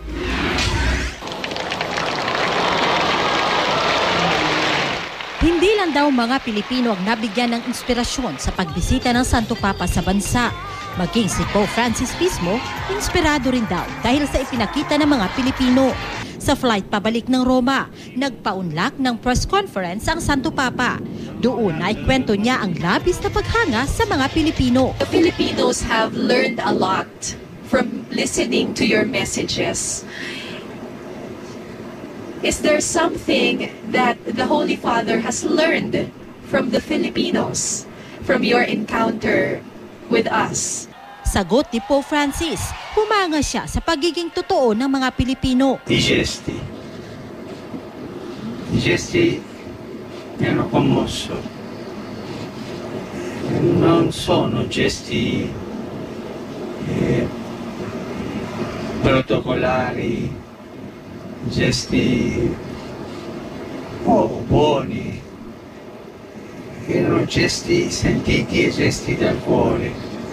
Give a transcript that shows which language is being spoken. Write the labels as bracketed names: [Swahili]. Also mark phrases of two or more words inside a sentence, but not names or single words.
[Filipino] Hindi lang daw mga Pilipino ang nabigyan ng inspirasyon sa pagbisita ng Santo Papa sa bansa. Maging si Pope Francis mismo, inspirado rin daw dahil sa ipinakita ng mga Pilipino. Sa flight pabalik ng Roma, nagpaunlak ng [English] press conference [Filipino] ang Santo Papa. Doon ay kwento niya ang labis na paghanga sa mga Pilipino. [English] The Filipinos have learned a lot from listening to your messages. Is there something that the Holy Father has learned from the Filipinos, from your encounter with us? [Filipino] Sagot ni Pope Francis, humanga siya sa pagiging totoo ng mga Pilipino. [Italian] I gesti mi hanno commosso. Non sono gesti protocolari, gesti buoni, erano gesti sentiti e gesti dal cuore.